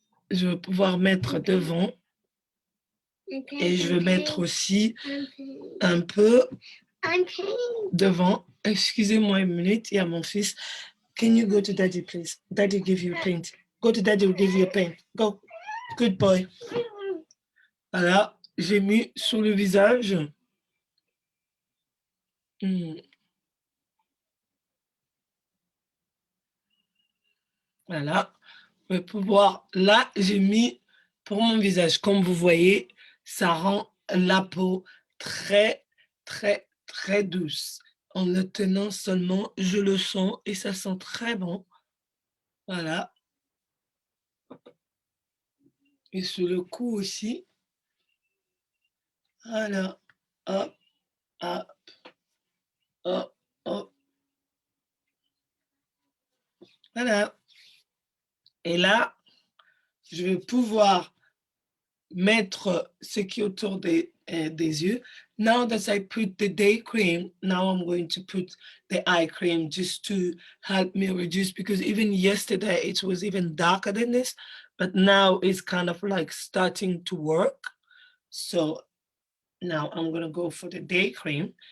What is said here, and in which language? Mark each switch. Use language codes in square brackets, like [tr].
[fr] Je vais pouvoir mettre devant. Et je vais mettre aussi un peu devant. Excusez-moi une minute, il y a mon fils. [en] Can you go to daddy, please? Daddy give you paint. Go to daddy, will give you a paint. Go. Good boy. [fr] Voilà, j'ai mis sur le visage. Voilà. Je vais pouvoir... Là, j'ai mis pour mon visage. Comme vous voyez, ça rend la peau très, très, très douce. En le tenant seulement, je le sens et ça sent très bon. Voilà. Et sur le cou aussi. Voilà. Hop, hop, hop, hop. Voilà. Et là, je vais pouvoir mettre ce qui est autour des yeux. [en] Now that I put the day cream, now I'm going to put the eye cream just to help me reduce, because even yesterday it was even darker than this, but now it's kind of like starting to work. So now I'm going to go for the day cream.